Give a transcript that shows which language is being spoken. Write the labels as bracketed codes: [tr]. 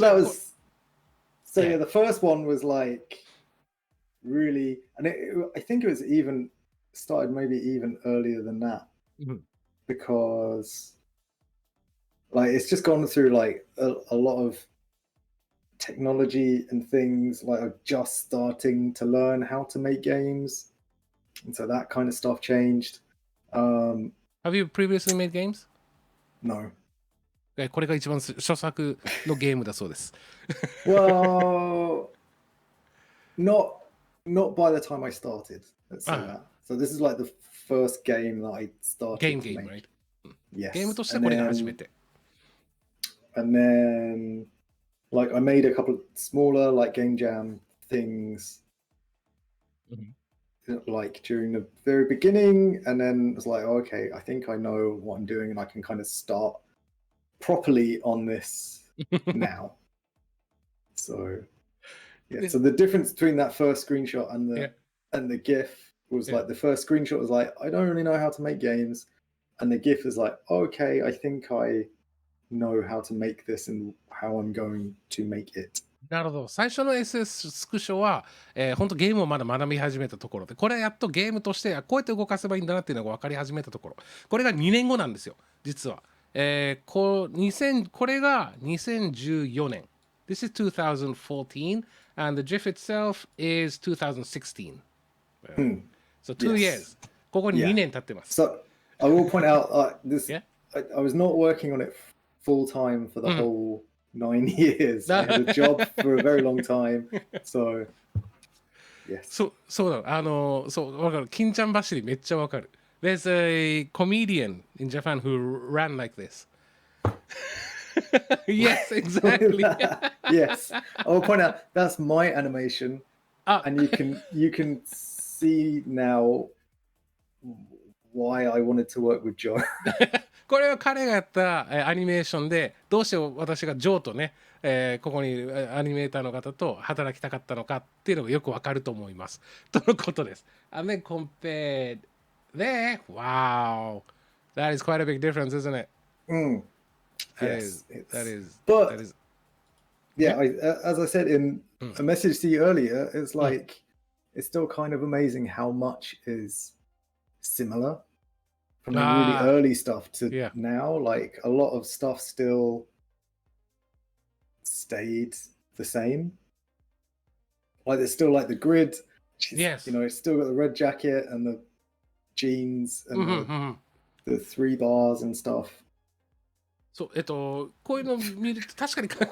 [en] So the first one was like really, and I think it was even started maybe even earlier than that, because like it's just gone through like a lot of technology and things. Like I'm just starting to learn how to make games, and so that kind of stuff changed. Have you previously made games? No. [ja] これが一番初作のゲームだそうです。 [en] Well, not by the time I started. Let's say that. So this is like the first game that I started. Game, right? Yes. [ja] ゲームとしてこれが初めて。 [en] And then, like, I made a couple of smaller, like, game jam things, like, during the very beginning, and then it was like, oh, okay, I think I know what I'm doing, and I can kind of start properly on this now. So, yeah. So the difference between that first screenshot and the GIF was like the first screenshot was like, I don't really know how to make games, and the GIF is like, okay, I think I know how to make this and how I'm going to make it. [ja] なるほど。最初の SS スクショは、本当ゲームをまだ学び始めたところで、これはやっとゲームとして、こうやって動かせばいいんだなっていうのが分かり始めたところ。これが2年後なんですよ、実は。これが2014年。 [en] This is 2014, and the GIF itself is 2016. So 2 Yes. years. [ja] ここに [en] Yeah. [ja] 2年経ってます。 [en] So I will point out this. Yeah. I was not working on it full time for the whole 9 years. I had a job for a very long time. So yes. [ja] そうなの。わかる。金ちゃん走りめっちゃわかる。 [en] There's a comedian in Japan who ran like this. Yes, exactly. Yes. I will point out that's my animation, Ah. and you can see now why I wanted to work with Joe. [ja] これは彼がやったアニメーションで、どうして私がジョーとね、ここにアニメーターの方と働きたかったのかっていうのがよくわかると思います。とのことです。 [en] And then compared there, wow, that is quite a big difference, isn't it? Yes. That is. Yeah, as I said in a message to you earlier, it's like it's still kind of amazing how much is similar from the really early stuff to now. Like a lot of stuff still stayed the same. Like there's still like the grid. Yes. You know, it's still got the red jacket and the jeans and the 3 bars and stuff. [ja] そう、こういうのを見ると確かに